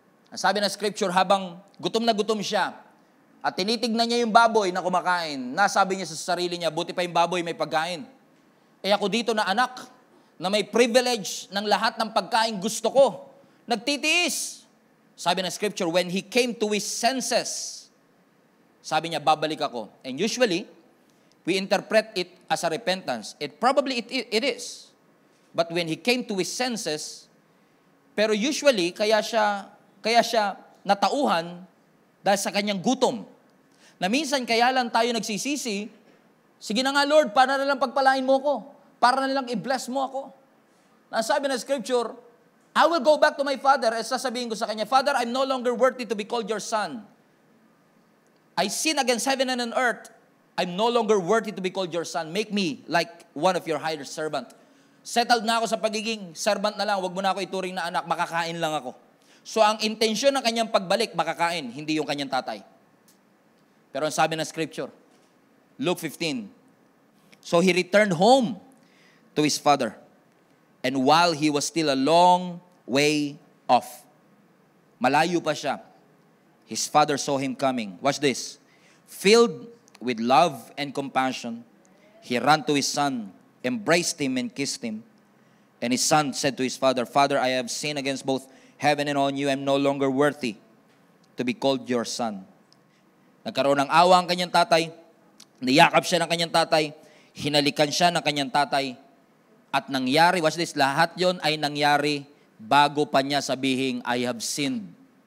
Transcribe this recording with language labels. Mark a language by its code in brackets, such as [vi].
[tl] Sabi ng scripture, habang gutom na gutom siya, at tinitignan niya yung baboy na kumakain, nasabi niya sa sarili niya, buti pa yung baboy may pagkain. Ako dito na anak, na may privilege ng lahat ng pagkain gusto ko, nagtitiis. Sabi ng scripture, [en] when he came to his senses, [tl] sabi niya, babalik ako. [en] And usually, we interpret it as a repentance. Probably it is. But when he came to his senses, pero usually, [tl] kaya siya natauhan dahil sa kanyang gutom. Na minsan kaya lang tayo nagsisisi, sige na nga Lord, para na lang pagpalain mo ko. Para na lang i-bless mo ako. [en] Nasabi na scripture, I will go back to my father, [tl] at sasabihin ko sa kanya, [en] Father, I'm no longer worthy to be called your son. I sin against heaven and earth. I'm no longer worthy to be called your son. Make me like one of your hired servant. [tl] Settled na ako sa pagiging servant na lang. Huwag mo na ako ituring na anak. Makakain lang ako. So ang intensyon ng kanyang pagbalik, makakain, hindi yung kanyang tatay. Pero ang sabi ng scripture, [en] Luke 15, so he returned home to his father. And while he was still a long way off, [tl] malayo pa siya, [en] his father saw him coming. Watch this. Filled with love and compassion, he ran to his son, embraced him and kissed him. And his son said to his father, Father, I have sinned against both heaven and on you. I am no longer worthy to be called your son. [tl] Nagkaroon ng awa ang kanyang tatay, niyakap siya ng kanyang tatay, hinalikan siya ng kanyang tatay, at nangyari, watch this, lahat yon ay nangyari bago pa niya sabihin, [en] I have sinned.